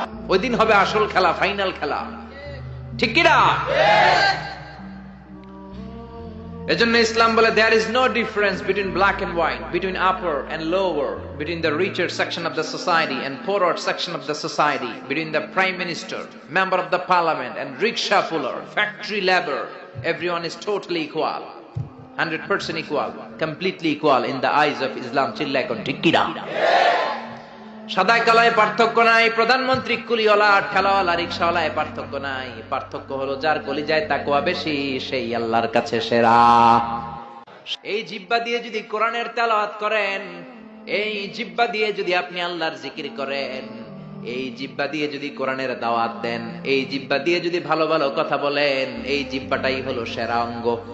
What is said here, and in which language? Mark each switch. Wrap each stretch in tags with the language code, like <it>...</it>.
<bn>ওই দিন হবে আসল খেলা, ফাইনাল খেলা, ঠিক কি না? এজন্য ইসলাম বলে</bn> <en>there is no difference between black and white, between upper and lower, between the richer section of the society and poorer section of the society, between the prime minister, member of the parliament and rickshaw puller, factory labor. Everyone is totally equal, 100% equal, completely equal in the eyes of Islam.</en> <bn>চিল্লায় কোন ঠিক কি না? সাদা কালায় পার্থক্য নাই, প্রধানমন্ত্রী কুলিওয়ালা ঠেলাওয়ালা রিকশাওয়ালায় পার্থক্য নাই। পার্থক্য হলো যার কলিজায় তাকওয়া বেশি সেই আল্লাহর কাছে সেরা। এই জিহ্বা দিয়ে যদি কোরআনের তেলাওয়াত করেন, এই জিহ্বা দিয়ে যদি আপনি আল্লাহর জিকির করেন, এই জিহ্বা দিয়ে যদি কোরআনের দাওয়াত দেন, এই জিহ্বা দিয়ে যদি ভালো ভালো কথা বলেন, এই জিহ্বাটাই হলো সেরা অঙ্গ।</bn>